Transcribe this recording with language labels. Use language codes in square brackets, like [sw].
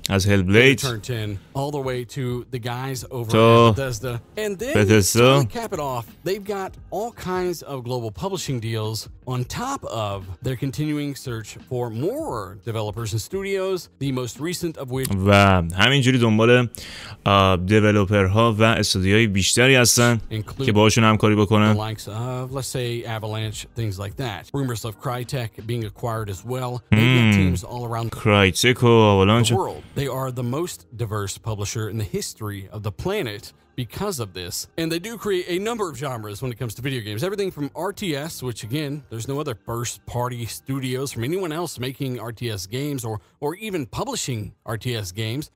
[en] as Hellblade, Turn 10, all the way to the guys over at Bethesda. And then to really cap it off, they've got all kinds of global publishing deals on top of their continuing search for more developers and studios, the most recent of which [fa] و همینجوری دنبال دیولپرها و استودیوهای بیشتری هستن که باهاشون همکاری بکنن. [en] The likes of, let's say, Avalanche, things like that. Rumors of Crytek being acquired as well. They've got teams all around [fa] Crytek و Avalanche. [en] the world. They are the most diverse publisher in the history of the planet because of this. And they do create a number of genres when it comes to video games. Everything from RTS, which again, there's no other first-party studios from anyone else making RTS games or even publishing RTS games.